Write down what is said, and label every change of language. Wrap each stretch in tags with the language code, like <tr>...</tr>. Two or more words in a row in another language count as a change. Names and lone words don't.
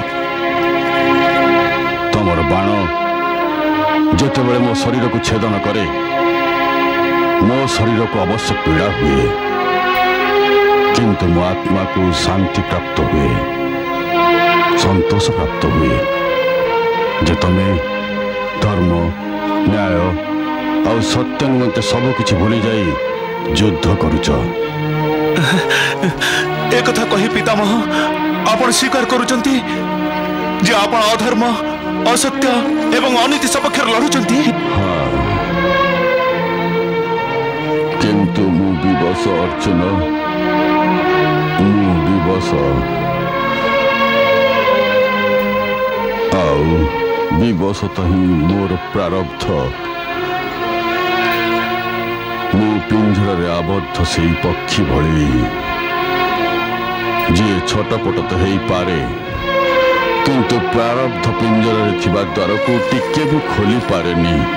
<or>ତମର ବାଣ ଯେତେବେଳେ ମୋ ଶରୀରକୁ ଛେଦନ କରେ ମୋ ଶରୀରକୁ ଅବଶ୍ୟ ପୀଡ଼ା ହୁଏ, କିନ୍ତୁ ମୋ ଆତ୍ମାକୁ ଶାନ୍ତି ପ୍ରାପ୍ତ ହୁଏ, ସନ୍ତୋଷ ପ୍ରାପ୍ତ ହୁଏ ଯେ ତମେ ଧର୍ମ, ନ୍ୟାୟ ଆଉ ସତ୍ୟ ନିମନ୍ତେ ସବୁକିଛି ଭୁଲି ଯାଇ ଯୁଦ୍ଧ କରୁଛ। ଏକଥା କହି ପିତାମହ ଆପଣ ସ୍ୱୀକାର କରୁଛନ୍ତି ଯେ ଆପଣ ଅଧର୍ମ, ଅସତ୍ୟ ଏବଂ ଅନୀତି ସପକ୍ଷେ ଲଢ଼ୁଛନ୍ତି। কিন্তু ମୁଁ ବିବଶ ଅର୍ଜୁନ, ମୁଁ ବିବଶ। ଆଉ ବିବଶତ ହିଁ ମୋର ପ୍ରାରବ୍ଧ। ମୁଁ ପିଞ୍ଜରାରେ ଆବଦ୍ଧ ସେଇ ପକ୍ଷୀ ଭଳି ଯିଏ ଛଟପଟ ତ ହେଇପାରେ କିନ୍ତୁ ପ୍ରାରବ୍ଧ ପିଞ୍ଜରାରେ ଥିବା ଦ୍ୱାରକୁ ଟିକେ ବି ଖୋଲି ପାରେନି।</or>